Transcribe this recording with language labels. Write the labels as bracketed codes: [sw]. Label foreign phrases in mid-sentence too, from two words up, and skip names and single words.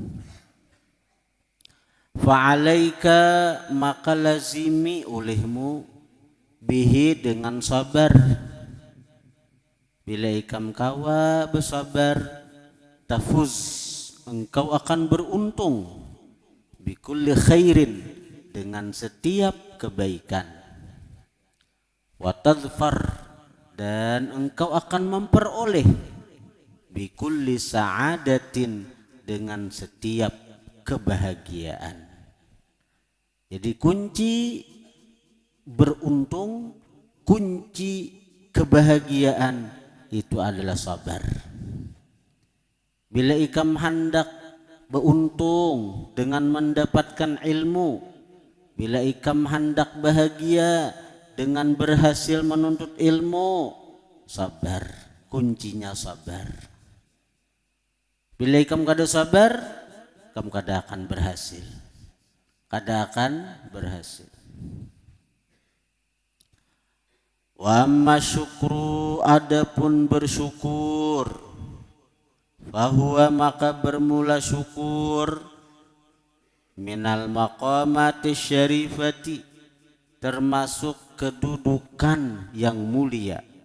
[id] Fa'alaika, maka lazimi olehmu bihi dengan sabar. [bjn] Bila ikam kawa bersabar, tafuz, engkau akan beruntung. [ar] بكل خير, [id] dengan setiap kebaikan. Watadfar, dan engkau akan memperoleh. [ar] بكل سعادة, [id] dengan setiap kebahagiaan. Jadi kunci beruntung, kunci kebahagiaan itu adalah sabar. [bjn] Bila ikam hendak beruntung dengan mendapatkan ilmu, bila ikam hendak bahagia dengan berhasil menuntut ilmu, sabar, kuncinya sabar. Bila ikam kada sabar, kamu kada akan berhasil. Kada akan berhasil. [ar] وأما الشكر, [id] adapun bersyukur, fahuwa, maka bermula syukur, [ar] من المقامات الشريفة, [id] termasuk kedudukan yang mulia,